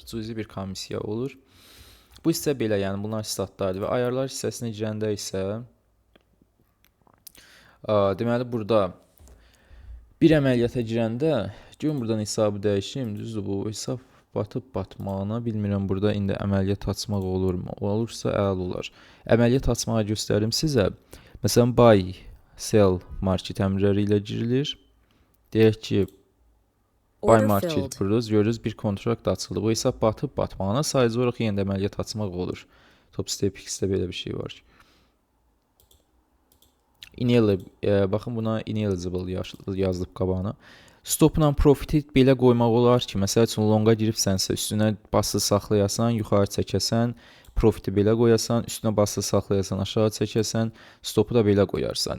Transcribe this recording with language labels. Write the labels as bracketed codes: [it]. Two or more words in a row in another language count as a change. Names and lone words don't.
[az] Cüzi bir komissiya olur. Bu isə belə, yəni bunlar statlardır və ayarlar hissəsinə girəndə isə deməli burada bir əməliyyata girəndə görün buradan hesabı dəyişim, düzdür, bu hesab batıb batmağına bilmirəm, burada indi əməliyyat açmaq olurmu? Olursa əl olar. Əməliyyat açmağı göstərim sizə. Məsələn, [en] buy, sell market [az] əmrləri ilə girilir. Deyək ki, [en] buy market [az] kururuz, görürüz bir kontrakt açıldı. Bu hesab batıb batmağına sayıcı olaraq yenə də əməliyyat açmaq olur. Top step X-də belə bir şey var ki. Baxın, buna ineligible yazılıb qabağına. Stopla profiti belə qoymaq olar ki, məsəl üçün longa giribsənsə, üstünə basılı saxlayasan, yuxarı çəkəsən, profiti belə qoyasan, üstünə basılı saxlayasan, aşağı çəkəsən, stopu da belə qoyarsan.